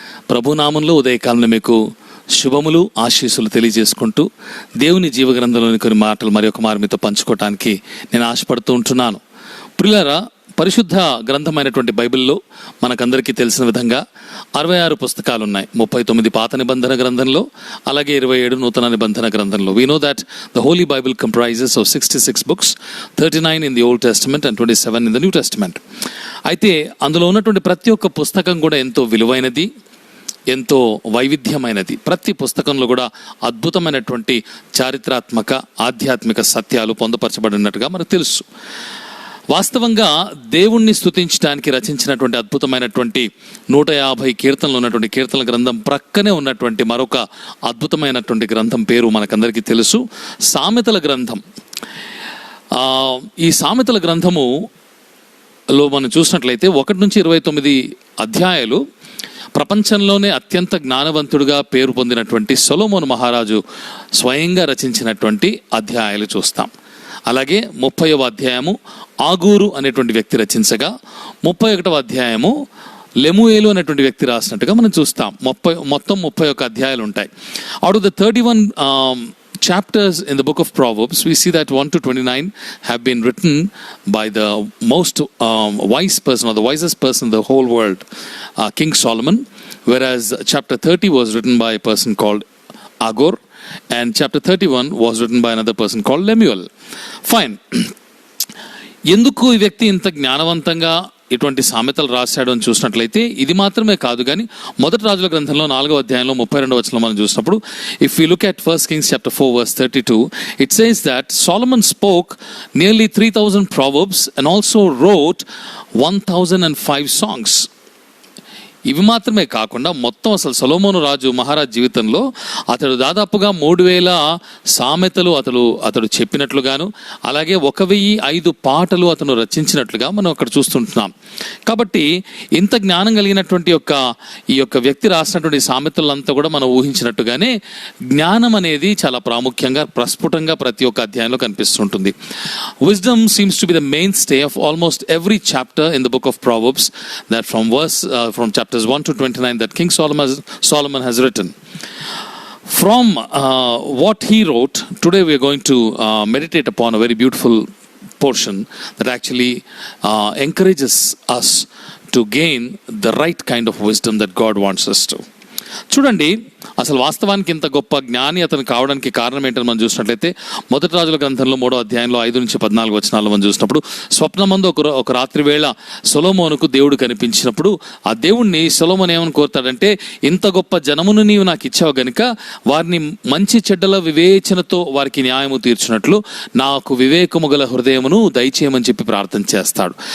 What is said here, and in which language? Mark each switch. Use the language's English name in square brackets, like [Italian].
[Telugu] ప్రభునామంలో ఉదయకాలంలో మీకు శుభములు ఆశీస్సులు తెలియజేసుకుంటూ దేవుని జీవగ్రంథంలోని కొన్ని మాటలు మరి ఒక మారు మీతో పంచుకోవటానికి నేను ఆశపడుతూ ఉంటున్నాను. ప్రియులారా, పరిశుద్ధ గ్రంథమైనటువంటి బైబిల్లో మనకందరికీ తెలిసిన విధంగా 66 పుస్తకాలు ఉన్నాయి. 39 పాత నిబంధన గ్రంథంలో, అలాగే 27 నూతన నిబంధన గ్రంథంలో. [English] We know that the Holy Bible comprises of 66 books, 39 in the Old Testament and 27 in the New Testament. [Telugu] అయితే అందులో ఉన్నటువంటి ప్రతి ఒక్క పుస్తకం కూడా ఎంతో విలువైనది, ఎంతో వైవిధ్యమైనది. ప్రతి పుస్తకంలో కూడా అద్భుతమైనటువంటి చారిత్రాత్మక ఆధ్యాత్మిక సత్యాలు పొందుపరచబడినట్టుగా మనకు తెలుసు. వాస్తవంగా దేవుణ్ణి స్తుతించడానికి రచించినటువంటి అద్భుతమైనటువంటి 150 కీర్తనలు ఉన్నటువంటి కీర్తనల గ్రంథం ప్రక్కనే ఉన్నటువంటి మరొక అద్భుతమైనటువంటి గ్రంథం పేరు మనకందరికీ తెలుసు, సామెతల గ్రంథం. ఈ సామెతల గ్రంథములో మనం చూసినట్లయితే 1 నుంచి 29 అధ్యాయాలు ప్రపంచంలోనే అత్యంత జ్ఞానవంతుడిగా పేరు పొందినటువంటి సొలొమోను మహారాజు స్వయంగా రచించినటువంటి అధ్యాయాలు చూస్తాం. అలాగే 30వ అధ్యాయము ఆగూరు అనేటువంటి వ్యక్తి రచించగా, 31వ అధ్యాయము లెముయేలు అనేటువంటి వ్యక్తి రాసినట్టుగా మనం చూస్తాం. మొత్తం 31 అధ్యాయాలు ఉంటాయి. [English] Out of the 31 chapters in the book of Proverbs, we see that 1 to 29 have been written by the most wise person or the wisest person in the whole world, King Solomon, whereas chapter 30 was written by a person called Agur, and chapter 31 was written by another person called Lemuel. Fine. [Telugu] ఎందుకు ఈ వ్యక్తి ఇంత జ్ఞానవంతంగా ఇటువంటి సామెతలు రాశాడు అని చూసినట్లయితే ఇది మాత్రమే కాదు, కానీ మొదటి రాజుల గ్రంథంలో 4వ అధ్యాయంలో 32వ వచనంలో మనం చూసినప్పుడు, [English] If you look at 1 Kings chapter 4 verse 32, it says that Solomon spoke nearly 3,000 proverbs and also wrote 1,005 songs. [Telugu] ఇవి మాత్రమే కాకుండా మొత్తం అసలు సొలొమోను రాజు మహారాజ్ జీవితంలో అతడు దాదాపుగా 3,000 సామెతలు అతడు చెప్పినట్లుగాను, అలాగే 1,005 పాటలు అతను రచించినట్లుగా మనం అక్కడ చూస్తుంటున్నాం. కాబట్టి ఇంత జ్ఞానం కలిగినటువంటి ఈ యొక్క వ్యక్తి రాసినటువంటి సామెతలంతా కూడా మనం ఊహించినట్టుగానే జ్ఞానం అనేది చాలా ప్రాముఖ్యంగా ప్రస్ఫుటంగా ప్రతి ఒక్క అధ్యాయంలో కనిపిస్తుంటుంది. [English] Wisdom seems to be the mainstay of almost every chapter in the book of Proverbs, that from chapters 1 to 29 that King Solomon has written. From what he wrote, today we are going to meditate upon a very beautiful portion that actually encourages us to gain the right kind of wisdom that God wants us to. [Telugu] చూడండి, అసలు వాస్తవానికి ఇంత గొప్ప జ్ఞాని అతను కావడానికి కారణం ఏంటని మనం చూసినట్లయితే మొదటి రాజుల గ్రంథంలో 3వ అధ్యాయంలో 5 నుంచి 14 వచనాలు మనం చూసినప్పుడు, స్వప్నమందు ఒక రాత్రి వేళ సొలొమోనుకు దేవుడు కనిపించినప్పుడు ఆ దేవుణ్ణి సొలొమోను ఏమని కోరుతాడంటే, ఇంత గొప్ప జనమును నీవు నాకు ఇచ్చావు గనుక వారిని మంచి చెడ్డల వివేచనతో వారికి న్యాయము తీర్చినట్లు నాకు వివేకము గల హృదయమును దయచేయమని చెప్పి ప్రార్థన చేస్తాడు.